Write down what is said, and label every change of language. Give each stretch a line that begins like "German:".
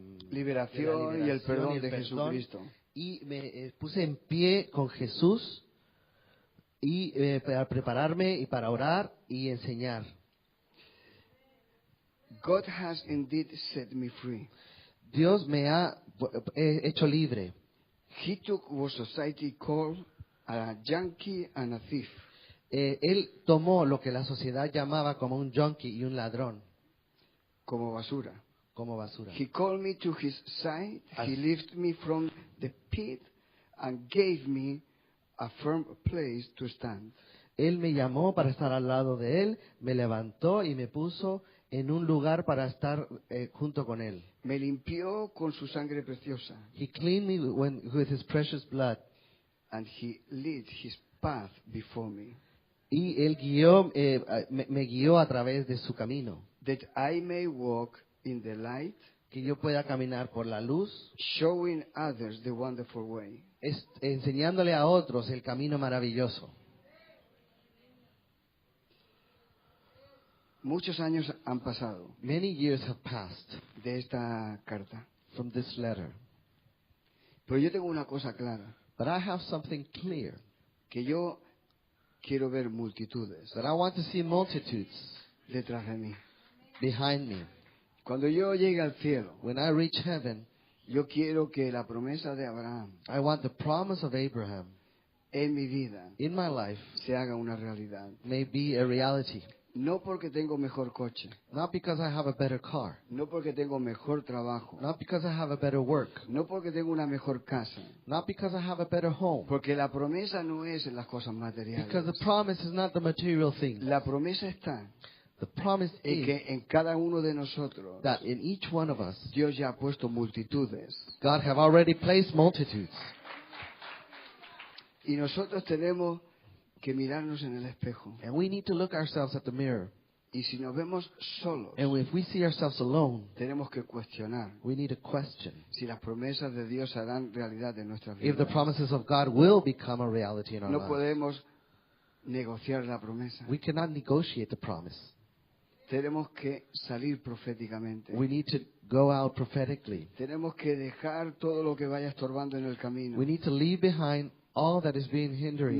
Spanish: Liberación y el perdón de Jesucristo. Y me puse en pie con Jesús y para prepararme y para orar y enseñar.
English: God has indeed set me free.
Spanish: Dios me ha hecho libre.
English: He took what society called a junkie and a thief.
Spanish: Él tomó lo que la sociedad llamaba como un junkie y un ladrón, Como basura. como basura.
English: He called me to his side. He lifted me from the pit and gave me a firm place to stand.
Spanish: Él me llamó para estar al lado de él, me levantó y me puso en un lugar para estar junto con él. Me limpió con su sangre preciosa.
English: He cleaned me with his precious blood. And he lit his path before me.
Spanish: Y él me guió a través de su camino,
English: That I may walk in the light,
Spanish: que yo pueda caminar por la luz,
English: showing others the wonderful way.
Spanish: enseñándole a otros el camino maravilloso. Muchos años han pasado
English: Many years have passed
Spanish: de esta carta.
English: from this letter,
Spanish: Pero yo tengo una cosa clara,
English: but I have something clear,
Spanish: que yo quiero ver multitudes
English: that I want to see multitudes
Spanish: detrás de mí.
English: behind me.
Spanish: Cuando yo llegue al cielo,
English: When I reach heaven,
Spanish: yo quiero que la promesa de Abraham
English: I want the promise of Abraham
Spanish: en mi vida
English: in my life
Spanish: se haga una realidad.
English: may be a reality.
Spanish: No porque tengo mejor coche,
English: Not because I have a better car,
Spanish: no porque tengo mejor trabajo,
English: not because I have a better work,
Spanish: no porque tengo una mejor casa,
English: not because I have a better home,
Spanish: porque la promesa no es en las cosas materiales.
English: because the promise is not the material thing.
Spanish: La promesa está
English: The promise
Spanish: en
English: is
Spanish: que en cada uno de nosotros
English: that in each one of us,
Spanish: Dios ya ha puesto multitudes
English: God have already placed multitudes.
Spanish: y nosotros tenemos que mirarnos en el espejo.
English: And we need to look ourselves at the mirror.
Spanish: Y si nos vemos solos,
English: And if we see ourselves alone,
Spanish: tenemos que cuestionar
English: we need to question
Spanish: si las promesas de Dios harán realidad en nuestras
English: if the
Spanish: vidas.
English: promises of God will become a reality in our
Spanish: No
English: lives.
Spanish: podemos negociar la promesa.
English: We cannot negotiate the promise.
Spanish: Tenemos que salir proféticamente.
English: We need to go out prophetically.
Spanish: Tenemos que dejar todo lo que vaya estorbando en el camino.
English: We need to leave behind all that is being hindering.